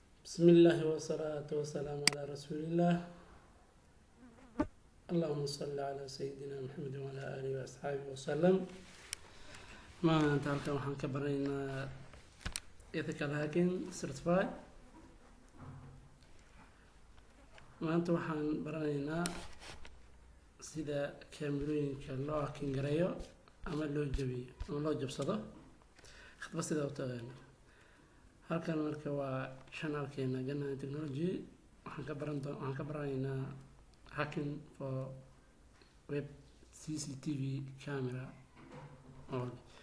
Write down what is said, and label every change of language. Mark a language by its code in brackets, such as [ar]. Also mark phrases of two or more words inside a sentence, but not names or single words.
[ar] بسم الله والصلاة والسلام على رسول الله. اللهم صل على سيدنا محمد وعلى آله وأصحابه وسلم. ما أنت [so] halkan waxaan ka baraynaa [en] ethical hacking certified. [so] maanta waxaan baranaynaa sida kaamirooyinka loo hacking gareeyo ama loo jabiyo ama loo jabsado khadba sida u taqaano. halkan marka waa channelkeena Jannatin Technology. waxaan ka baranaynaa [en] hacking for web CCTV camera only.